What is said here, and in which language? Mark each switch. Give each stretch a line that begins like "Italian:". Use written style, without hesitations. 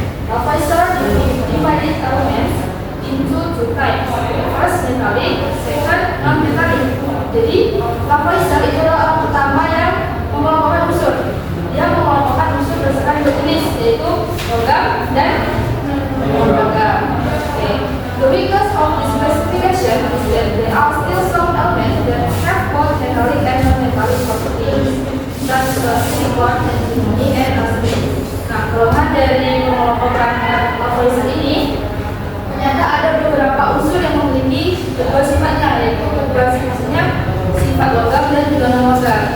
English: Lavoisier divided elements into two types. First, metallic, second, non-metallic.
Indonesian: Jadi, Lavoisier itu adalah orang pertama yang mengelompokkan unsur. Dia mengelompokkan unsur berdasarkan dua jenis, yaitu logam dan non-logam. Okay.
English: The weakness of this classification is that there are still some elements that have both metallic and non-metallic properties, such as silicon, antimony, and arsenic.
Indonesian: Nah, kelemahan dari pengelompokan Lavoisier ini ternyata ada beberapa unsur yang memiliki kedua sifatnya, yaitu kedua sifatnya sifat logam dan juga non-logam.